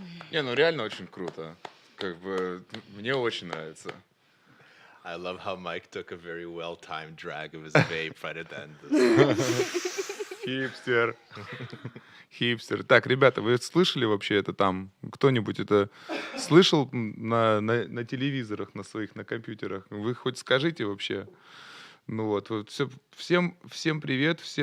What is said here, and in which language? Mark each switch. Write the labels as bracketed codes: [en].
[ru] Не, ну реально очень круто. Как бы мне очень нравится. [en] I love how Mike took a very well-timed drag of his vape right at the end. [ru] Хипстер. Хипстер. Так, ребята, вы слышали вообще это там? Кто-нибудь это слышал на телевизорах, на своих, на компьютерах? Вы хоть скажите вообще? Ну вот всем привет.